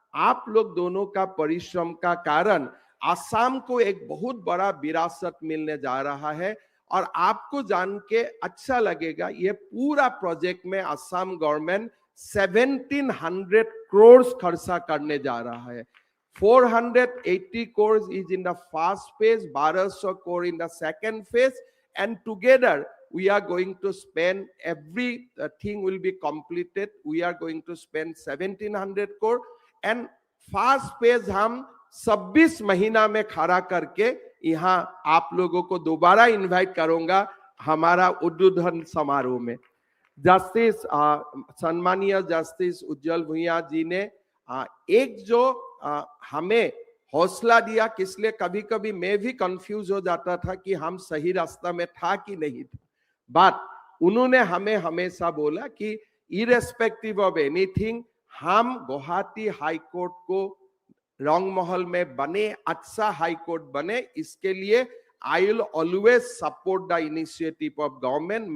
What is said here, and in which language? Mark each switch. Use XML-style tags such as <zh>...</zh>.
<hi>आप लोग दोनों का परिश्रम का कारण असम को एक बहुत बड़ा विरासत मिलने जा रहा है और आपको जान के अच्छा लगेगा। ये पूरा प्रोजेक्ट में असम गवर्नमेंट 1700 करोड़ खर्चा करने जा रहा है।</hi> <en>480 crores is in the first phase, 1200 crore in the second phase, and together we are going to spend, everything will be completed. We are going to spend 1700 crore, and</en> <hi>first page हम 26 महीना में खड़ा करके यहाँ आप लोगों को दोबारा इनवाइट करूंगा हमारा उद्बोधन समारोह में। जस्टिस सम्मानीय जस्टिस उज्जवल भुइयां जी ने एक जो हमें हौसला दिया, किसलिए कभी कभी मैं भी कंफ्यूज हो जाता था कि हम सही रास्ता में था कि नहीं था, बट उन्होंने हमें हमेशा बोला कि</hi> <en>irrespective of anything</en> <hi>हम गुवाहाटी हाई कोर्ट को रंगमहल में बने, अच्छा हाई कोर्ट बने, इसके लिए</hi> <en>I will always support the initiative of government.</en>